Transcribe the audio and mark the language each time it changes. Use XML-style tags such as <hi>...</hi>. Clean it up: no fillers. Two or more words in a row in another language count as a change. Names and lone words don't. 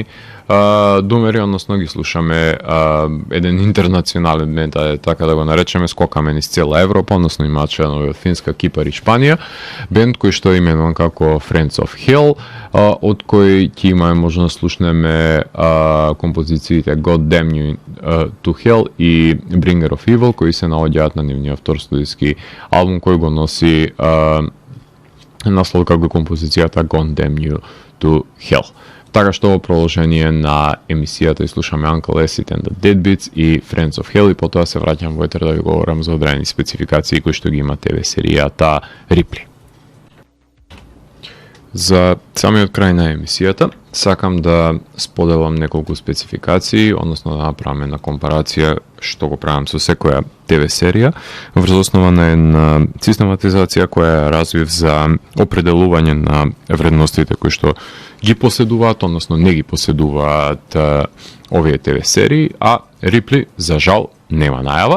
<mk>думери, односно ги слушаме еден интернационален бенд, така да го наречеме, скокаме низ цела Европа, односно имаат членови од Финска, Кипар и Шпанија, бенд кој што е именуван како Friends of Hell, од кој ќе имаме можност да слушнеме композициите God Damn You to Hell и Bringer of Evil, кои се наоѓаат на нивниот втор студиски албум, кој го носи наслов како композицијата God Damn You to Hell. Така што во продолжение на емисијата и слушаме Uncle Acid and the Deadbeats и Friends of Hell, и потоа се враќам во етер да ви говорам за одредени спецификации кои што ги има ТВ серијата Рипли. За самиот крај на емисијата сакам да споделам неколку спецификации, односно да направиме на компарација што го правам со секоја ТВ серија врз основа на една систематизација која ја развив за определување на вредностите кои што ги поседуваат, односно не ги поседуваат овие ТВ серии, а Рипли за жал нема најава.</mk>